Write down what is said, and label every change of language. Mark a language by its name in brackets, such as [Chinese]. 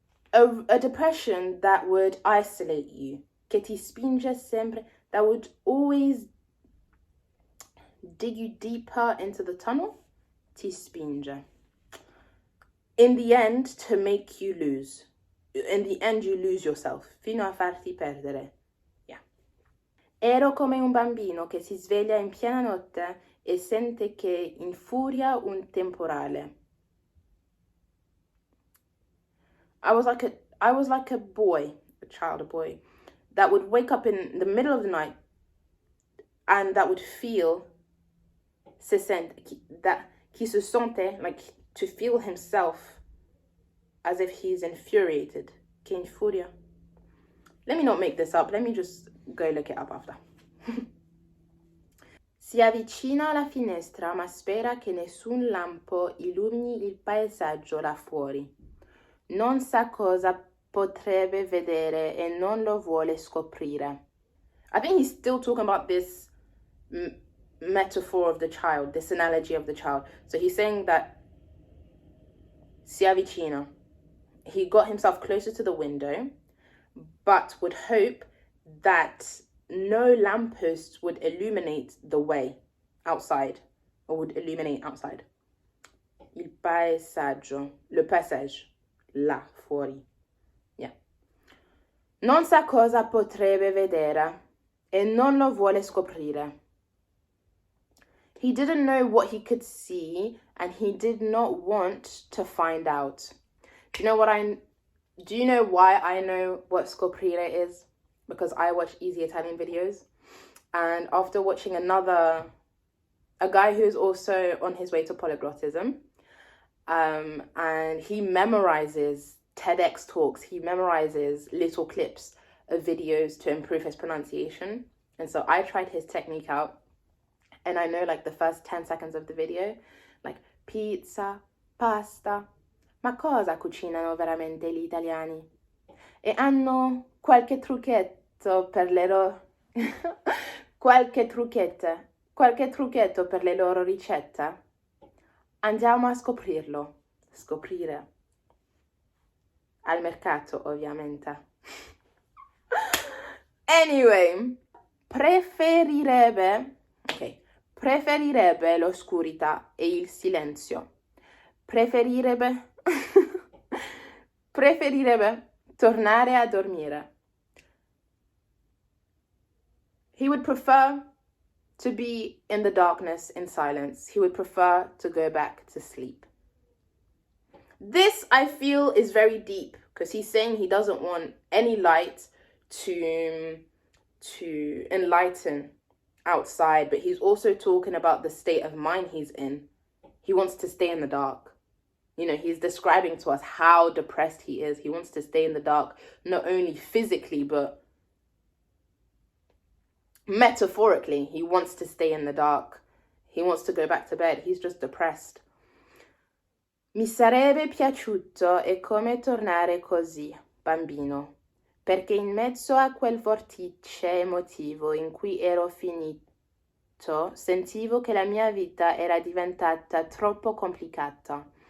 [English] A depression that would isolate you. [Italian] Che ti spinge sempre, [English] that would always dig you deeper into the tunnel. [Italian] Ti spinge. [English] In the end, to make you lose. In the end, you lose yourself. [Italian] Fino a farti perdere. [English] Yeah. [Italian] Ero come un bambino che si sveglia in piena notte e sente che infuria un temporale. [English] I was like a boy, a boy, that would wake up in the middle of the night and that would feel, [French] qui se sentait, [English] like to feel himself as if he's infuriated. [Italian] Che infuria. [English] Let me not make this up. Let me just go look it up after. [Italian] Si avvicina alla finestra ma spera che nessun lampo illumini il paesaggio là fuori. Non sa cosa potrebbe vedere e non lo vuole scoprire. [English] I think he's still talking about this metaphor of the child, this analogy of the child. So he's saying that [Italian] si avvicina. [English] He got himself closer to the window, but would hope that no lampposts would illuminate the way outside, or would illuminate outside. [Italian] Il paesaggio, [French] le passage, [Italian] là fuori. [English] Yeah. [Italian] Non sa cosa potrebbe vedere e non lo vuole scoprire. [English] He didn't know what he could see and he did not want to find out. Do you know why I know what scoprire is? Because I watch easy Italian videos, and after watching a guy who's also on his way to polyglottism, and he memorizes TEDx talks, he memorizes little clips of videos to improve his pronunciation. And so I tried his technique out, and I know like the first 10 seconds of the video, like pizza, pasta, [Italian] ma cosa cucinano veramente gli italiani? E hanno qualche trucchetto per le loro qualche trucchetto per le loro ricette? Andiamo a scoprirlo. Scoprire. Al mercato, ovviamente. Anyway, preferirebbe l'oscurità e il silenzio. Preferirebbe tornare a dormire. [English] He would prefer to be in the darkness, in silence. He would prefer to go back to sleep. This, I feel, is very deep because he's saying he doesn't want any light to enlighten outside, but he's also talking about the state of mind he's in. He wants to stay in the dark. You know, he's describing to us how depressed he is. He wants to stay in the dark, not only physically, but metaphorically. He wants to stay in the dark. He wants to go back to bed. He's just depressed. [Italian] Mi sarebbe piaciuto è come tornare così, bambino, perché in mezzo a quel vortice emotivo in cui ero finito, sentivo che la mia vita era diventata troppo complicata.